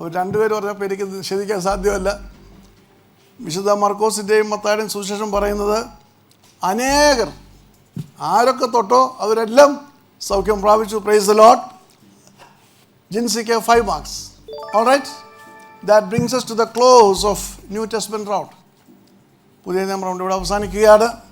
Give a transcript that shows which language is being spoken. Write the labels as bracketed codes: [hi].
[ml] രണ്ടുപേരും പറഞ്ഞപ്പോൾ എനിക്ക് നിഷേധിക്കാൻ സാധ്യമല്ല. വിശുദ്ധ മർക്കോസിൻ്റെയും മത്തായിയുടെയും സുവിശേഷം പറയുന്നത് അനേകർ ആരൊക്കെ തൊട്ടോ അവരെല്ലാം സൗഖ്യം പ്രാപിച്ചു. [en] Praise the Lord. [ml] ജിൻസിക്ക് 5 marks. [en] All right. That brings us to the close of New Testament round. [ml] പുതിയ നിയമ റൗണ്ട് ഇവിടെ അവസാനിക്കുകയാണ്.